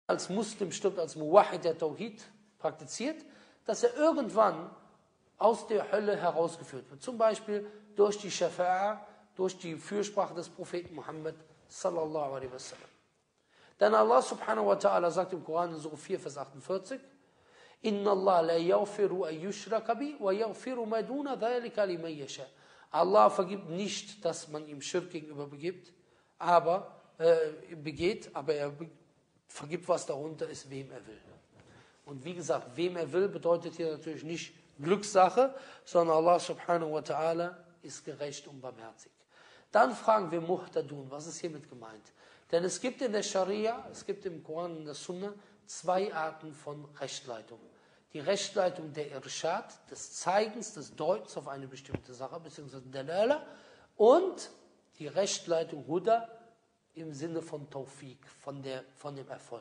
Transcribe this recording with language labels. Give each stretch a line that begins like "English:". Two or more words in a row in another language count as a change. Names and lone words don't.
German: als Muslim stirbt, als Muwahhid, der Tawhid praktiziert, dass er irgendwann aus der Hölle herausgeführt wird. Zum Beispiel durch die Schafa'a, durch die Fürsprache des Propheten Muhammad
Arabic: صلى الله عليه وسلم.
German: Denn Allah
Arabic: سبحانه وتعالى
German: sagt im Koran in Surah 4, Vers 48,
Arabic: إن الله لا يغفر أن يشرك به ويغفر ما دون ذلك لمن يشاء.
German: Allah vergibt nicht, dass man ihm Schirk gegenüber begeht, aber er vergibt, was darunter ist, wem er will. Und wie gesagt, wem er will, bedeutet hier natürlich nicht Glückssache, sondern Allah
Arabic: سبحانه وتعالى
German: ist gerecht und barmherzig. Dann fragen wir Muhtadun, was ist hiermit gemeint? Denn es gibt in der Scharia, es gibt im Koran und in der Sunna 2 Arten von Rechtleitung. Die Rechtleitung der Irshad, des Zeigens, des Deutens auf eine bestimmte Sache, beziehungsweise Dalala, und die Rechtleitung Huda im Sinne von Tawfiq, von dem Erfolg.